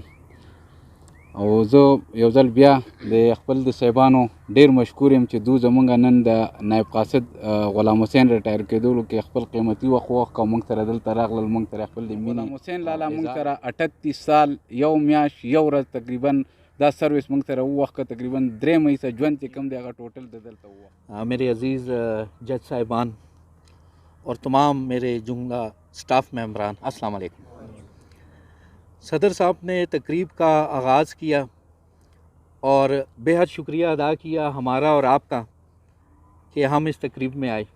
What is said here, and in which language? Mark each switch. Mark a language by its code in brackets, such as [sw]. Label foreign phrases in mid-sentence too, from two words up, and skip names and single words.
[ps] او زه یو ځل بیا د خپل د صاحبانو ډېر مشکور یم چې دوی زمونږ نن د نایب قاصد غلام حسین ریټایر کېدلو کې خپل قیمتي وخت ووښکه او موږ سره دلته راغلل. موږ سره خپل د مینې غلام حسین لالا موږ سره 38 سال یو میاشت یو ورځ تقریبا دا سروس موږ سره ووښکه. تقریبا 3 مهیسه ژوند چې کوم دی هغه ټوټل د دلته ووښکه. [ur] میرے عزیز جج صاحبان اور تمام میرے جملہ سٹاف ممبران، [ar] السلام علیکم. [ur] صدر صاحب نے تقریب کا آغاز کیا اور بے حد شکریہ ادا کیا ہمارا اور آپ کا کہ ہم اس تقریب میں آئے.